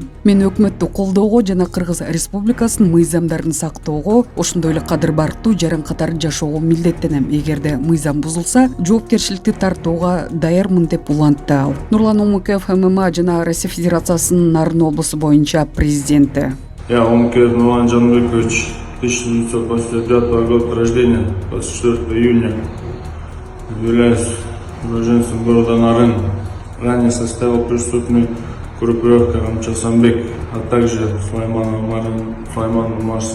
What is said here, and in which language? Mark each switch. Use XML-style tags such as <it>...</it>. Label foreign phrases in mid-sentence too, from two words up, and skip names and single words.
<ky>Мен өкмөттү колдоого жана Кыргыз Республикасынын мыйзамдарын сактоого, ошондой эле кадыр барктуу жаран катар жашоого милдеттенем. Эгерде мыйзам бузулса, жоопкерчиликти тартууга даярмын, деп улантты ал. Нурлан Омекеев ММА жана Россия Федерациясынын Нарын облусу боюнча президенти.</ky> <ru>Я, Омекеев Нурлан Жанбекович, 1985 года рождения, 24 июня, являюсь уроженцем города Нарын. Ранее составил преступную группировку Камчы Асанбек, а также Сулайманов Марс.</ru>